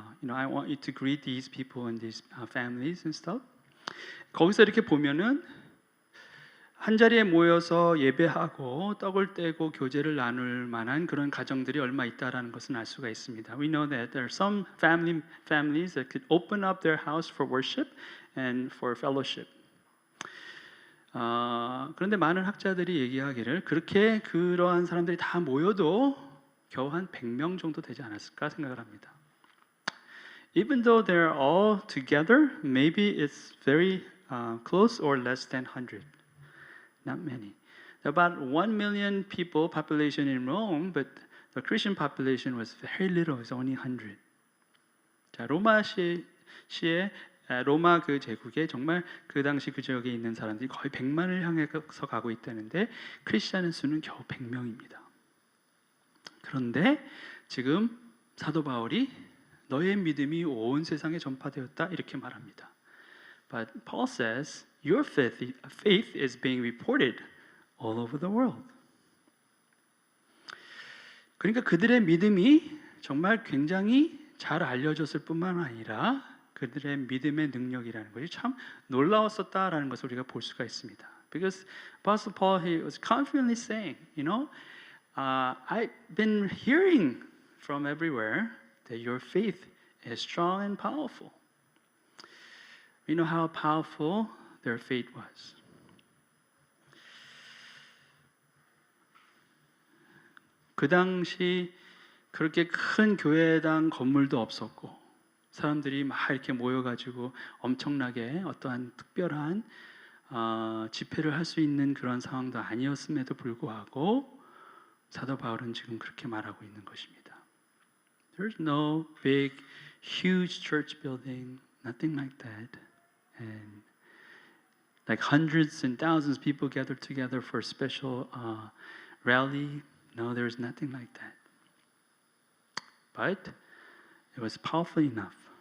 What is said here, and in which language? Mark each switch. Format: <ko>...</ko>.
<en>I want you to greet these people and these families and stuff.</en> <ko>거기서 이렇게 보면은 한 자리에 모여서 예배하고 떡을 떼고 교제를 나눌 만한 그런 가정들이 얼마 있다라는 것은 알 수가 있습니다.</ko> <en>We know that there are some families that could open up their house for worship and for fellowship.</en> <ko>그런데 많은 학자들이 얘기하기를 그렇게 그러한 사람들이 다 모여도 겨우 한 100명 정도 되지 않았을까 생각을 합니다.</ko> <en>Even though they're all together, maybe it's very close or less than 100. Not many. About 1 million people population in Rome, but the Christian population was very little. It's only 100.</en> <ko>자, 로마 그 제국에 정말 그 당시 그 지역에 있는 사람들이 거의 100만을 향해서 가고 있다는데 크리스천의 수는 겨우 100명입니다. 그런데 지금 사도 바울이 너의 믿음이 온 세상에 전파되었다 이렇게 말합니다.</ko> <en>But Paul says your faith is being reported all over the world.</en> <ko>그러니까 그들의 믿음이 정말 굉장히 잘 알려졌을 뿐만 아니라 그들의 믿음의 능력이라는 것이 참 놀라웠었다라는 것을 우리가 볼 수가 있습니다.</ko> <en>Because Apostle Paul he was confidently saying, I've been hearing from everywhere that your faith is strong and powerful. We know how powerful their faith was.</en> <ko>그 당시 그렇게 큰 교회당 건물도 없었고 사람들이 막 이렇게 모여가지고 엄청나게 어떠한 특별한 집회를 할 수 있는 그런 상황도 아니었음에도 불구하고 사도 바울은 지금 그렇게 말하고 있는 것입니다.</ko> <en>There's no big, huge church building, nothing like that. And like hundreds and thousands of people gathered together for a special rally. No, there's nothing like that. But it was powerful enough.</en>